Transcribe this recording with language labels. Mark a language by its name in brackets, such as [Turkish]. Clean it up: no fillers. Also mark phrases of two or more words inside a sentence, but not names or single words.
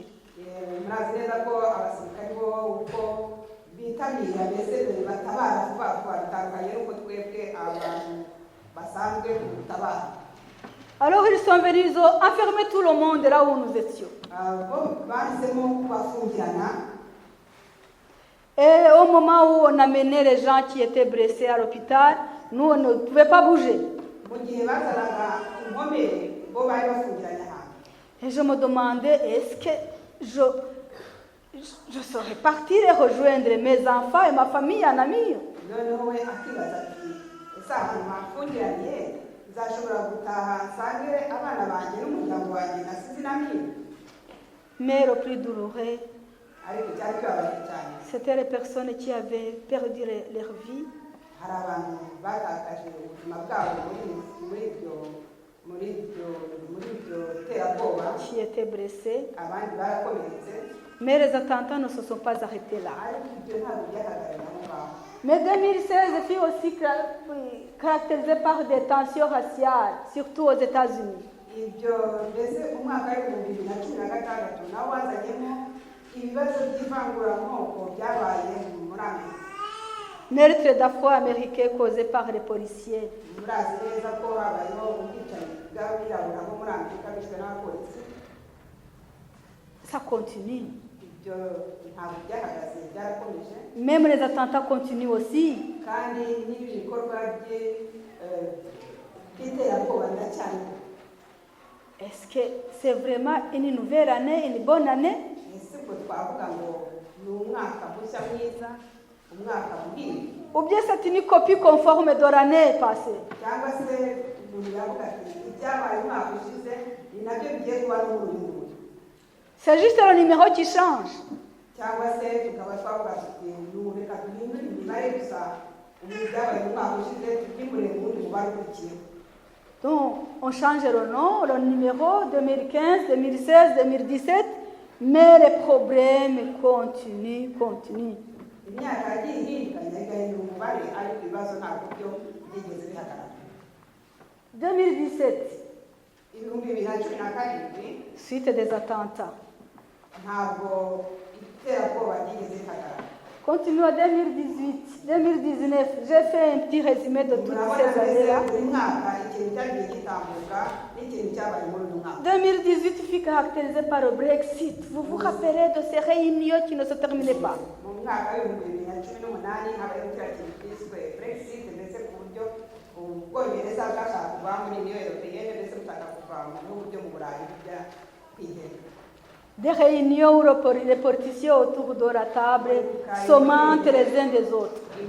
[Kinyarwanda] murazi neza ko abasirikare bo uko bitabira mbese batabara vuba vuba bitandukanye n'uko twebwe abantu basanzwe gutabara. [French] Alors ils sont venus, ils ont enfermé tout le monde là où nous étions. [Kinyarwanda] bo bahisemo kubafungirana. [French] Et au moment où on amenait les gens qui étaient blessés à l'hôpital, nous, on ne pouvait pas bouger. [Kinyarwanda] mu gihe bazanaga inkomere bo bari bafungiranye ahantu. [French] Et je me demandais, est-ce que je saurais partir et rejoindre mes enfants et ma famille en Amir? [Kinyarwanda] noneho we akibaza ati ese ahantu bafungiranye nzashobora gutaha nsange abana banjye n'umuryango wanjye nasize inamira. [French] Mais le plus douloureux, [Kinyarwanda] ariko cyari kibabaje cyane, [French] c'était les personnes qui avaient perdu leur vie. [Kinyarwanda] hari abantu batakaje ubuzima bwabo muri ibyo terabwoba, [French] Qui étaient blessés. [Kinyarwanda] abandi barakomeretse, [French] Mais les attentats ne se sont pas arrêtés là. [Kinyarwanda] ariko ibyo ntabwo byahagarariye aho ngaho. [French] Mais 2016 fut aussi caractérisé par des tensions raciales, surtout aux États-Unis. [Kinyarwanda] ibyo mbese umwaka w'2016 nawo wazanyemo ibibazo by'ivanguramoko byabaye muri Amerika. [French] Meurtre d'Afro-Américains causé par les policiers. [Kinyarwanda] murazi neza ko habayeho ubwicanyi bw'abirabura bo muri Amerika bishwe n'abapolisi. [French] Ça continue. [Kinyarwanda] ibyo ntabwo byahagaze, byarakomeje. [French] Même les attentats continuent aussi. [Kinyarwanda] kandi n'ibi bikorwa by'iterabwoba biracyari. [French] Est-ce que c'est vraiment une nouvelle année, une bonne année? [Kinyarwanda] ese ubwo twavuga ngo ni umwaka mushya mwiza, umwaka muhire, [French] Ou bien c'est une copie conforme de l'année passée? [Kinyarwanda] cyangwa se umuntu yavuga ati ibyabaye umwaka ushize ni nabyo bigiye kuba n'uruhindura, [French] C'est juste le numéro qui change. [Kinyarwanda] cyangwa se tukaba twavuga tuti reka duhindure imibare gusa, ubu byabaye mu mwaka ushize tubyimure mu wundi mubare ukurikiyeho. [French] Donc, on change le nom, le numéro 2015, 2016, 2017, mais les problèmes continuent. [Kinyarwanda] imyaka yagiye ihindukanya igahindura umubare, ariko ibibazo ntabwo byo byigeze bihagarara. 2017, 2017 [French] suite des attentats. [Kinyarwanda] ntabwo iterabwoba ryigeze rihagarara. [French] Continuons 2018, 2019. J'ai fait un petit résumé de toutes ces années-là. 2018 fut caractérisé par le Brexit. Vous vous rappelez de ces réunions qui ne se terminaient pas? Des réunions où les politiciens autour de la table s'aumentent les uns des autres.